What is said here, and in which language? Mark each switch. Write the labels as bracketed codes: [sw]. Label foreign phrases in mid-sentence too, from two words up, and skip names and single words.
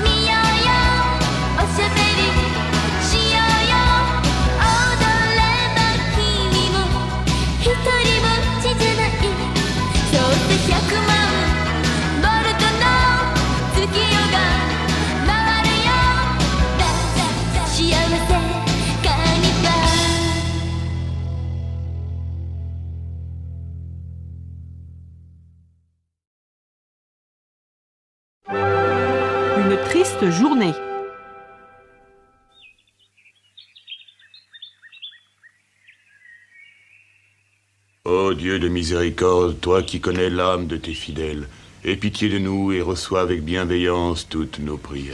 [ja] みようよおしゃべりしようよ踊れば君も一人ぼっちじゃないそうして100万ボルトの月夜が回るよ幸せカーニバル [fr] Une triste journée. Ô Dieu de miséricorde, toi qui connais l'âme de tes fidèles, aie pitié de nous et reçois avec bienveillance toutes nos prières.